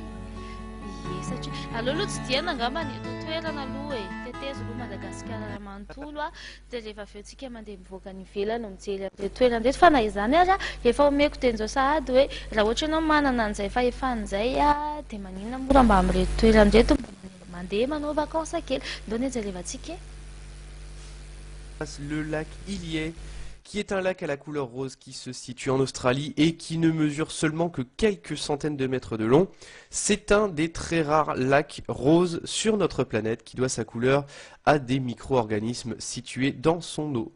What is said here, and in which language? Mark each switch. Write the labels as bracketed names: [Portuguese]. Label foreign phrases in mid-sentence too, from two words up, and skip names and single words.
[Malagasy] Ie satria aloha tsidiana ngamba ny eto toerana aloha e, tetezo aloha Madagasikara raha manontolo a, dia rehefa avy eo tsika mandeha mivoaka ny ivelany no mijery amin'ilay toerana reto. Fa na izany ary a, efa omeko tenjao sahady hoe raha ohatra ianao manana an'izay fahefan'izay a, dia maninona mora mba amin'ireto toerana reto mandeha manao vacances kely. Ndao jerevantsika. [French] Le lac Ilié, qui est un lac à la couleur rose qui se situe en Australie et qui ne mesure seulement que quelques centaines de mètres de long. C'est un des très rares lacs roses sur notre planète qui doit sa couleur à des micro-organismes situés dans son eau.